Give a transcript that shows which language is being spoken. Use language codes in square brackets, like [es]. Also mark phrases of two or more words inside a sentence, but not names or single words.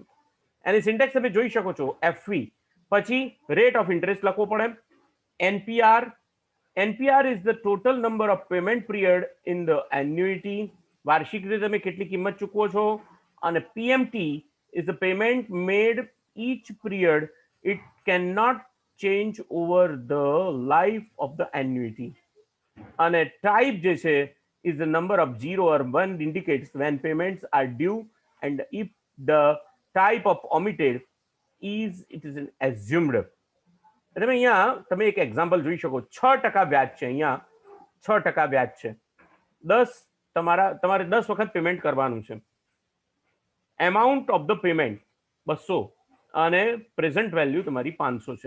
[gu] એની સિન્ટેક્સ તમે જોઈ શકો છો, FV પછી [en] rate of interest [gu] લખવો પડે. [en] NPR is the total number of payment period in the annuity, [gu] વાર્ષિક રીતે તમે કેટલી કિંમત ચૂકવો છો. [en] and PMT is the payment made each period, it cannot change over the life of the annuity. [gu] અને type જે છે [en] is the number of 0 or 1 indicates when payments are due, and if the type of omitted is it is an assumed. [gu] તમે અહીંયા તમે એક એક્ઝામ્પલ જોઈ શકો, 6% વ્યાજ છે. અહીંયા 6% વ્યાજ છે. 10 તમારે 10 વખત પેમેન્ટ કરવાનું છે. [en] amount of the payment 200 [gu] અને [en] present value [gu] તમારી 500 છે.